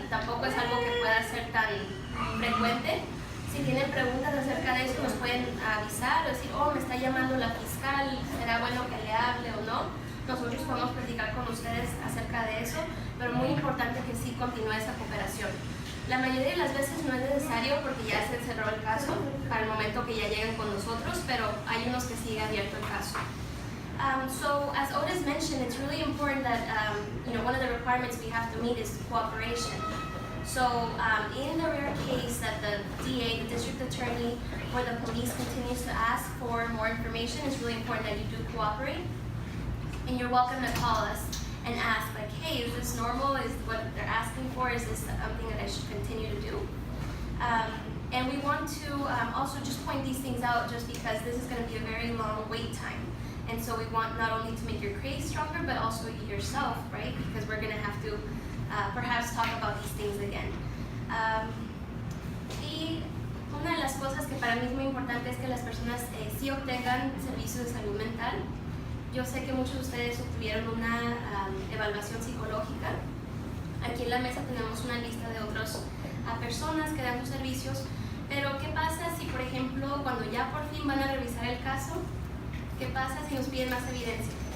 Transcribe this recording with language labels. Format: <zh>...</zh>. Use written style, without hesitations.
<es>Y tampoco es algo que pueda ser tan frecuente. Si tienen preguntas acerca de eso, nos pueden avisar o decir, oh, me está llamando la fiscal, ¿será bueno que le hable o no? Nosotros podemos platicar con ustedes acerca de eso, pero muy importante que sí continúe esa cooperación. La mayoría de las veces no es necesario porque ya se cerró el caso para el momento que ya lleguen con nosotros, pero hay unos que sigue abierto el caso.</es> <en>So, as Otis mentioned, it's really important that one of the requirements we have to meet is cooperation. So, in the rare case that the DA, the district attorney, or the police continues to ask for more information, it's really important that you do cooperate. And you're welcome to call us and ask, like, hey, is this normal? Is what they're asking for? Is this something that I should continue to do? And we want to also just point these things out just because this is going to be a very long wait time. And so we want not only to make your case stronger, but also yourself, right? Because we're going to have to perhaps talk about these things again.</en> <es>Y una de las cosas que para mí es muy importante es que las personas sí obtengan servicios de salud mental. Yo sé que muchos de ustedes obtuvieron una evaluación psicológica. Aquí en la mesa tenemos una lista de otras personas que dan sus servicios, pero ¿qué pasa si, por ejemplo, cuando ya por fin van a revisar el caso, qué pasa si nos piden más evidencia?</es>